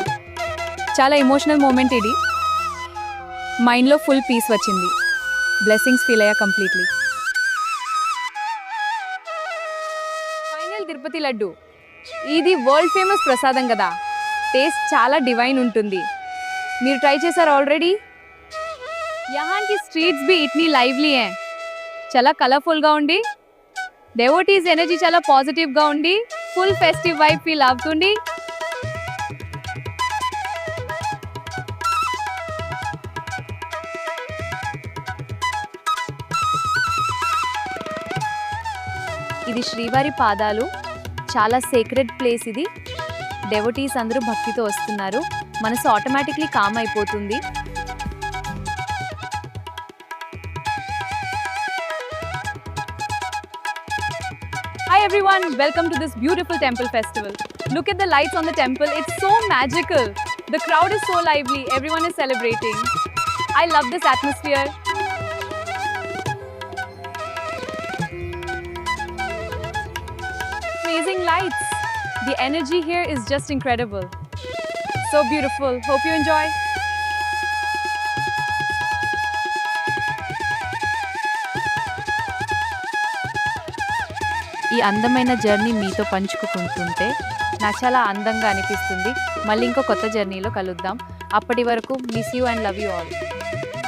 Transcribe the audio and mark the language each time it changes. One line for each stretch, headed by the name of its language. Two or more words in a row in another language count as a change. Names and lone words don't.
Telugu: చాలా
English: emotional moment
Telugu: ఇది. మైండ్లో
English: full peace
Telugu: వచ్చింది.
English: blessings feel
Telugu: అయ్యా కంప్లీట్లీ. తిరుపతి లడ్డు ఇది
English: world famous
Telugu: ప్రసాదం కదా. టేస్ట్ చాలా డివైన్ ఉంటుంది. మీరు ట్రై చేశారు ఆల్రెడీ?
Hindi: यहाँ की स्ट्रीट्स भी इतनी लाइवली हैं.
Telugu: చాలా కలర్ఫుల్ గా ఉండి,
English: devotees energy
Telugu: చాలా పాజిటివ్ గా ఉండి,
English: full festive vibe feel
Telugu: అవుతుంది. ఇది శ్రీవారి పాదాలు. చాలా
English: sacred place
Telugu: ఇది. డెవోటీస్ అందరూ భక్తితో వస్తున్నారు. మనసు
English: automatically calm
Telugu: అయిపోతుంది.
English: Hi everyone, welcome to this beautiful temple festival. Look at the lights on the temple. It's so magical. The crowd is so lively. Everyone is celebrating. I love this atmosphere. Amazing lights. The energy here is just incredible. So beautiful. Hope you enjoy.
Telugu: ఈ అందమైన జర్నీ మీతో పంచుకుంటుంటే నాకు చాలా అందంగా అనిపిస్తుంది. మళ్ళీ ఇంకో కొత్త జర్నీలో కలుద్దాం. అప్పటి వరకు
English: miss you and love you all.